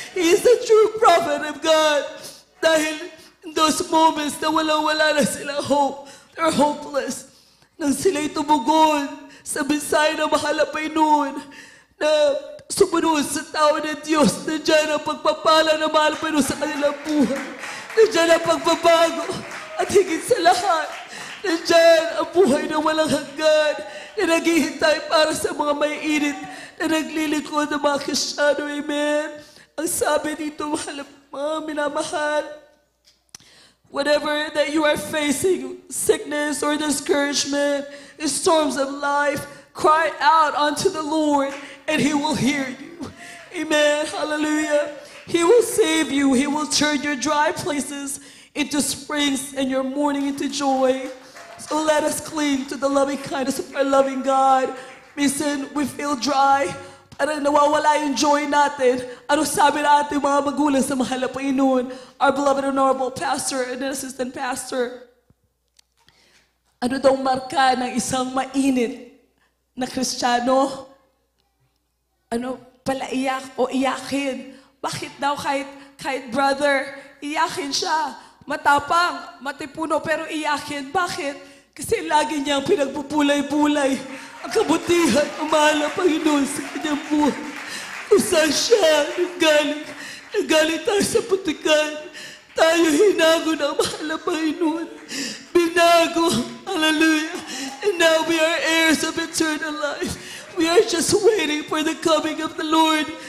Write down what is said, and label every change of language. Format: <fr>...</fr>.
<en>He is a true prophet of God. Dahil in those moments</en> <tl>na walang-wala na silang</tl> <en>hope, they're hopeless.</en> <tl>Nang sila'y tumugon sa mensahe ng mahal na Panginoon na sumunod sa tao ng Diyos, nandiyan ang pagpapala ng mahal na Panginoon sa kanilang buhay. Nandiyan ang pagbabago, at higit sa lahat, nandiyan ang buhay na walang hanggan, na naghihintay para sa mga maiinit na naglilingkod ng mga Kristiyano. Amen. Ang sabi dito, mga minamahal,</tl> <en>whatever that you are facing, sickness or discouragement, the storms of life, cry out unto the Lord, and He will hear you. Amen. Hallelujah. He will save you. He will turn your dry places into springs and your mourning into joy. So let us cling to the loving kindness of our loving God.</en> <tl>Minsan,</tl> <en>we feel dry.</en> <tl>Parang nawawala yung joy natin. Ano sabi na ating mga magulang sa mahal na Panginoon?</tl> <en>Our beloved honorable pastor and assistant pastor.</en> <tl>Ano daw marka ng isang mainit na Kristiyano? Ano, palaiyak o iyakin? Bakit daw kahit brother, iyakin siya? Matapang, matipuno, pero iyakin. Bakit? Kasi lagi niyang pinagbubulay-bulay ang kabutihan ng mahal na Panginoon sa kanyang buhay. kung saan siya nanggaling tayo sa putikan. Tayo hinago ng mahal na Panginoon. Binago, hallelujah.</tl> <en>And now we are heirs of eternal life. We are just waiting for the coming of the Lord.</en>